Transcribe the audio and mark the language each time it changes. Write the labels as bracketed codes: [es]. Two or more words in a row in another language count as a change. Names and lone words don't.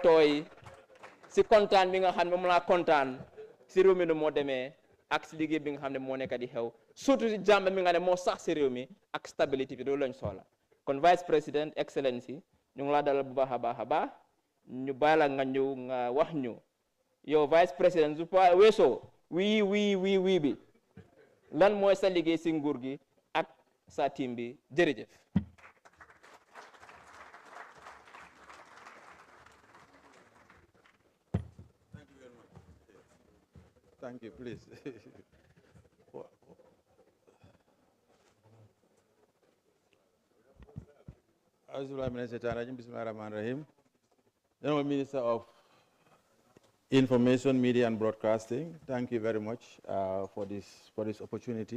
[wo] tooy si kontaan bi nga xam ne moom laa kontaan si réew mi nu moo demee ak si liggéey bi nga xam ne moo nekk di xew surtout si jàmm mi nga ne moo sax si réew mi ak stabilité bi loolu lañ soxla kon [fr] vice président [wo] excellency ñu ngi laa dalal bu baax a baax ñu bàyyi la nga ñëw nga wax ñu yow [fr] vice président [wo] su pa weesoo wii bi lan mooy sa liggéey si nguur gi ak sa team bi jërëjëf. [en] Thank you, please. Honorable Minister of Information, Media and Broadcasting, thank you very much for this opportunity.